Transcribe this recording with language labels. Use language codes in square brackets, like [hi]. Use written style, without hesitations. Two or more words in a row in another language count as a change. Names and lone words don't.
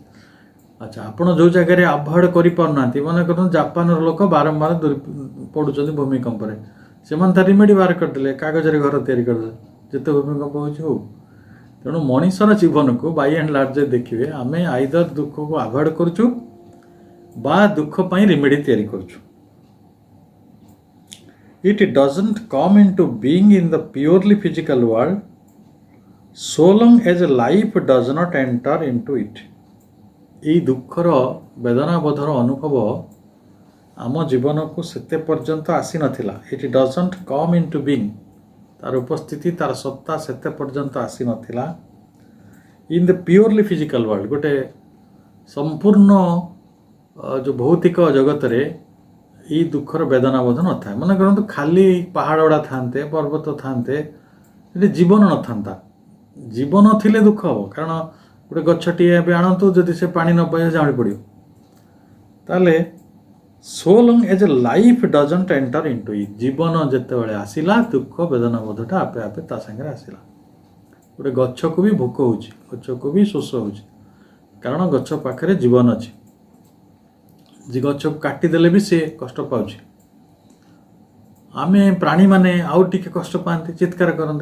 [or] ଆଚ୍ଛା, ଆପଣ ଯେଉଁ ଜାଗାରେ ଆଭଏଡ଼ କରିପାରୁନାହାନ୍ତି, ମନେ କରନ୍ତୁ ଜାପାନର ଲୋକ ବାରମ୍ବାର ପଡ଼ୁଛନ୍ତି ଭୂମିକମ୍ପରେ, ସେମାନେ ତା ରିମେଡ଼ି ବାହାର କରିଦେଲେ, କାଗଜରେ ଘର ତିଆରି କରିଦେଲେ, ଯେତେ ଭୂମିକମ୍ପ ହେଉଛି ହଉ। ତେଣୁ ମଣିଷର ଜୀବନକୁ [en] by and large [or] ଦେଖିବେ, ଆମେ ଆଇଦର ଦୁଃଖକୁ ଆଭଏଡ଼ କରୁଛୁ ବା ଦୁଃଖ ପାଇଁ ରିମେଡ଼ି ତିଆରି କରୁଛୁ। [en] It doesn't come into being in the purely physical world so long as life does not enter into it. [or] এই ଦୁଃଖର ବେଦନାବୋଧର ଅନୁଭବ ଆମ ଜୀବନକୁ ସେତେ ପର୍ଯ୍ୟନ୍ତ ଆସିନଥିଲା। [en] It doesn't come into being, [or] ତାର ଉପସ୍ଥିତି, ତାର ସତ୍ତା ସେତେ ପର୍ଯ୍ୟନ୍ତ ଆସିନଥିଲା [en] in the purely physical world, [or] ଗୋଟେ ସମ୍ପୂର୍ଣ୍ଣ ଯେଉଁ ଭୌତିକ ଜଗତରେ ଏଇ ଦୁଃଖର ବେଦନାବୋଧ ନଥାଏ। ମନେ କରନ୍ତୁ ଖାଲି ପାହାଡ଼ ଗୁଡ଼ା ଥାନ୍ତେ, ପର୍ବତ ଥାନ୍ତେ, ସେଠି ଜୀବନ ନଥାନ୍ତା। ଜୀବନ ଥିଲେ ଦୁଃଖ ହେବ, କାରଣ ଗୋଟେ ଗଛଟିଏ ଏବେ ଆଣନ୍ତୁ, ଯଦି ସେ ପାଣି ନ ପାଇବ ଜାଣି ପଡ଼ିବ। [en] ତାହେଲେ so long as life doesn't enter into it, [or] ଜୀବନ ଯେତେବେଳେ ଆସିଲା ଦୁଃଖ ବେଦନାବୋଧଟା ଆପେ ଆପେ ତା ସାଙ୍ଗରେ ଆସିଲା। ଗୋଟେ ଗଛକୁ ବି ଭୋକ ହେଉଛି, ଗଛକୁ ବି ଶୋଷ ହେଉଛି, କାରଣ ଗଛ ପାଖରେ ଜୀବନ ଅଛି। ଯେ ଗଛକୁ କାଟିଦେଲେ ବି ସେ କଷ୍ଟ ପାଉଛି। ଆମେ ପ୍ରାଣୀମାନେ ଆଉ ଟିକେ କଷ୍ଟ ପାଆନ୍ତି, ଚିତ୍କାର କରନ୍ତି।